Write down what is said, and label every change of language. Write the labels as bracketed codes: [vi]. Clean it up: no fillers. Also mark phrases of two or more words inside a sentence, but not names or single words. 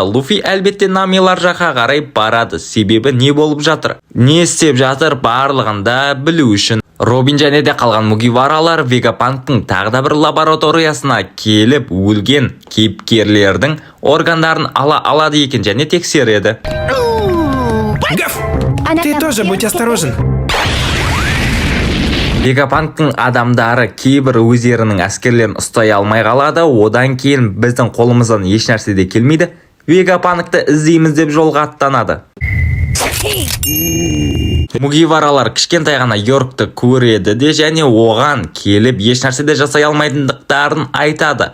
[kk] Луфи әлбетте Намилар жаққа қарай барады, себебі не болып жатыр, не істеп жатыр барлығында білу үшін. Робин және де қалған Мугиваралар Вегапанктың тағы да бір лабораториясына келіп өлген кейіпкерлердің органдарын ала алады екен және тексереді. [ru] Гав! Ты тоже будь осторожен. [kk] Вегапанктың адамдары кейбір өздерінің әскерлерін ұстай алмай қалады, одан кейін біздің қолымыздан еш нәрсе де келмейді. Вегапанкты іздейміз деп жолға аттанады. Мугиваралар кішкентай ғана Йоркты көреді де және оған келіп еш нәрсе де жасай алмайтындықтарын айтады.